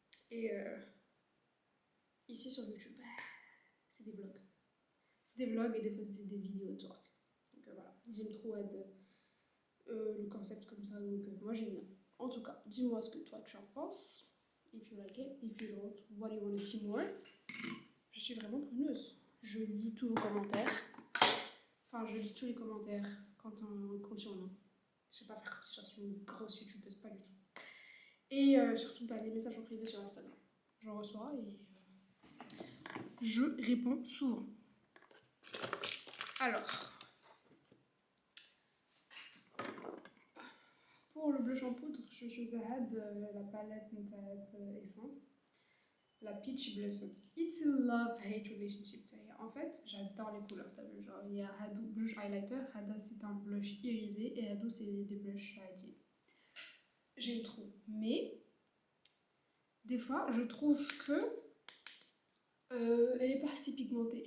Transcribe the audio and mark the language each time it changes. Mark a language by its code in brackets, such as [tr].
[fr] Et ici sur YouTube, c'est des vlogs. C'est des vlogs et des fois c'est des vidéos de work. Donc voilà, j'aime trop le concept comme ça, donc moi j'aime bien. En tout cas, dis-moi ce que toi tu en penses. [en] If you like it, if you don't, what do you want to see more? [fr] Je suis vraiment preneuse. Je lis tous vos commentaires. Enfin, je lis tous les commentaires quand il y en a. Je vais pas faire comme si j'étais une grosse youtubeuse, pas du tout. Et surtout les messages en privé sur Instagram. J'en reçois et je réponds souvent. Alors, pour le blush en poudre, je choisis la palette Essence, la Peach Blossom. [en] It's a love-hate relationship. [fr] En fait, j'adore les couleurs, t'as vu, genre il y a Hadou blush highlighter, Hada c'est un blush irisé et Hadou c'est des blushs shady. J'aime trop, mais des fois je trouve que elle est pas assez pigmentée.